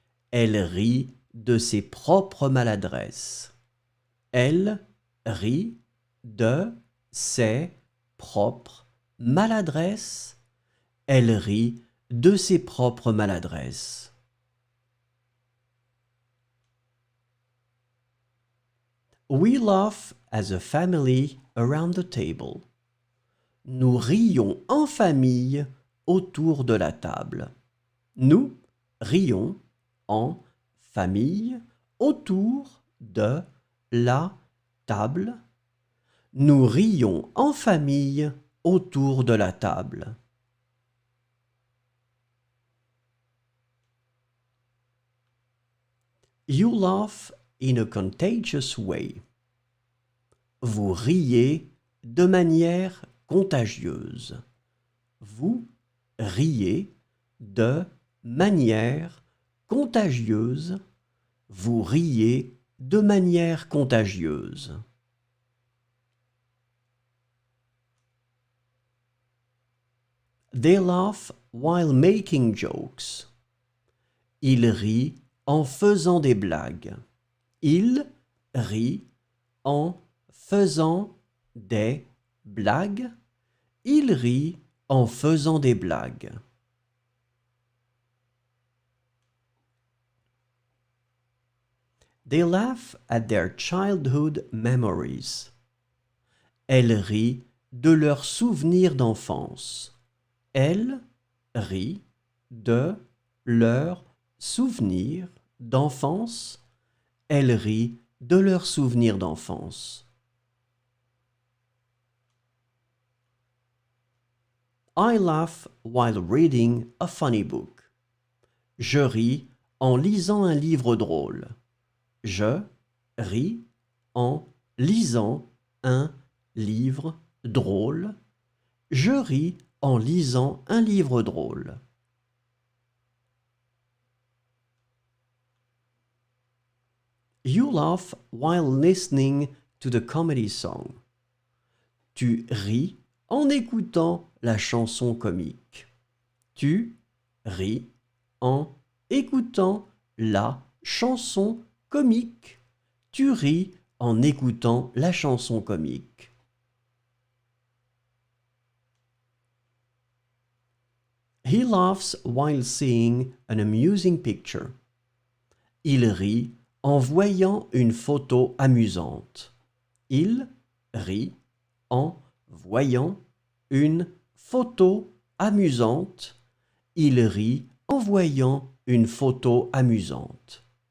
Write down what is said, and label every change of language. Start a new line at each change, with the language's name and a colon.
French: Elle rit de ses propres maladresses. Elle rit de ses propres maladresses. Elle rit de ses propres maladresses.
English: We laugh as a family around the table.
French: Nous rions en famille autour de la table. Nous rions en famille autour de la table. Nous rions en famille autour de la table.
English: You laugh in a contagious way.
French: Vous riez de manière contagieuse. Vous riez de manière contagieuse. Vous riez de manière contagieuse.
English: They laugh while making jokes.
French: Ils rient en faisant des blagues. Ils rient en faisant des blagues. Ils rient en faisant des blagues.
English: They laugh at their childhood memories.
French: Elle rit de leurs souvenirs d'enfance. Elle rit de leurs souvenirs d'enfance. Elle rit de leurs souvenirs d'enfance.
English: I laugh while reading a funny book.
French: Je ris en lisant un livre drôle. Je ris en lisant un livre drôle. Je ris en lisant un livre drôle.
English: You laugh while listening to the comedy song.
French: Tu ris en écoutant la chanson comique. Tu ris en écoutant la chanson comique. Tu ris en écoutant la chanson comique.
English: He laughs while seeing an amusing picture.
French: Il rit en voyant une photo amusante. Il rit en voyant une photo amusante. Il rit en voyant une photo amusante.